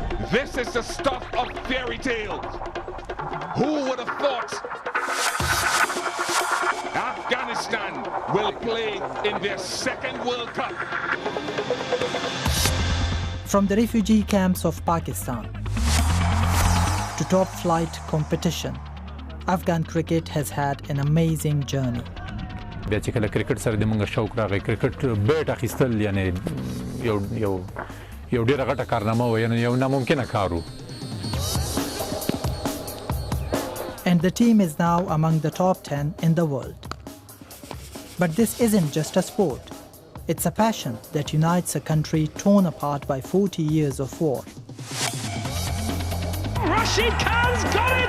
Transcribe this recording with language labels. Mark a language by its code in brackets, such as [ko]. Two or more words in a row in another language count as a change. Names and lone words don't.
[en] This is the stuff of fairy tales. Who would have thought Afghanistan will play in their second World Cup? From the refugee camps of Pakistan to top-flight competition, Afghan cricket has had an amazing journey. [ps] بیا چې کله کرکټ سره د موږ شوق راغی کرکټ بیټ اخیستل یعنی یو ډیره غټه کارنامه و یعنی یو ناممکنه کار و. [en] And the team is now among the top 10 in the world. But this isn't just a sport. It's a passion that unites a country torn apart by 40 years of war. Rashid Khan's got it!